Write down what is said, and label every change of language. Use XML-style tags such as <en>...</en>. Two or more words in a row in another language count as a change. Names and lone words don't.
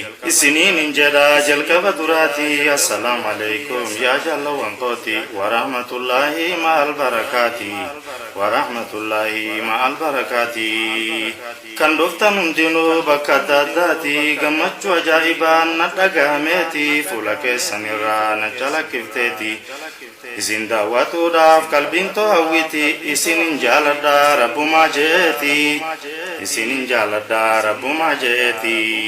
<om>isiniin hin jedha jalqaba duraati,</om> <ar>السلام عليكم,</ar> <om>yaa jaalawwan kooti,</om> <ar>ورحمة الله مع البركات ورحمة الله مع البركات.</ar> <om>Kan dhuftan hundinuu bakka adda addaati, gammachuu ajaa'ibaan na dhagahameeti, fuula keessan irraa na calaqqifteeti. Isin daawwatuudhaaf qalbiin too hawwiti, isin hin jaaladha Rabbumaa jeeti, isin hin jaaladha Rabbumaa jeeti.</om>